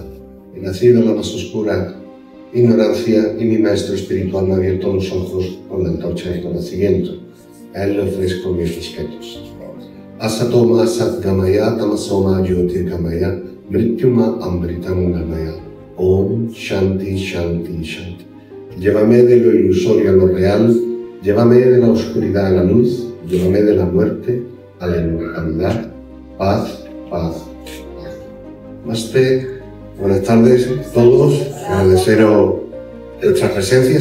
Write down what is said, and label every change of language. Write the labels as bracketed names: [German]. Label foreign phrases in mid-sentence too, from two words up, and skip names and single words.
[Spanish] He nacido en la más oscura ignorancia y mi maestro espiritual me ha abierto los ojos con la antorcha del conocimiento. A él le ofrezco mis respetos. [Sanskrit] असतोमा सत्गमय तमसोमा ज्योतिर्गमय मृत्युमा अम्बृतम् गमय. ॐ शान्ति शान्ति शान्ति. [Spanish] Llévame de lo ilusorio a lo real, llévame de la oscuridad a la luz, llévame de la muerte a la inmortalidad. Paz, paz, paz. Namaste. Buenas tardes a todos. Agradeceros vuestra presencia.